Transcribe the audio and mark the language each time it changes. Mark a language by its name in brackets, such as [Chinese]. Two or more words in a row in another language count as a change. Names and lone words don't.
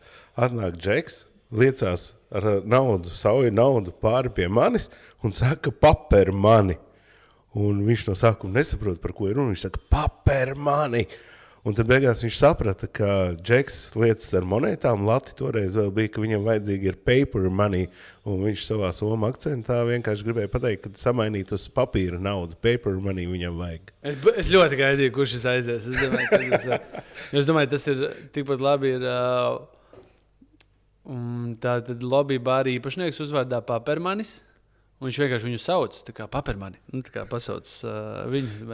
[Latvian] Atnāk Džeks, liecās ar naudu, sauju naudu pāri pie manis un saka, paper mani. Un viņš no sākuma nesaprot, par ko ir runa. Viņš saka, paper mani. Un tad beigās viņš saprata, ka Džeks liecas ar monētām. Lati toreiz vēl bija, ka viņam vajadzīgi ir [English] paper money. [Latvian] Un viņš savā somu akcentā vienkārši gribēja pateikt, ka samainīt uz papīra naudu. [English] Paper money [Latvian] viņam vajag. Es ļoti gaidīju, kurš šis aizies. Es domāju, tas ir tikpat labi. Tātad lobby bāra īpašnieks uzvārdā Papermanis. Un viņš vienkārši viņu sauc, tā kā Papermani. Tā kā pasauc viņu.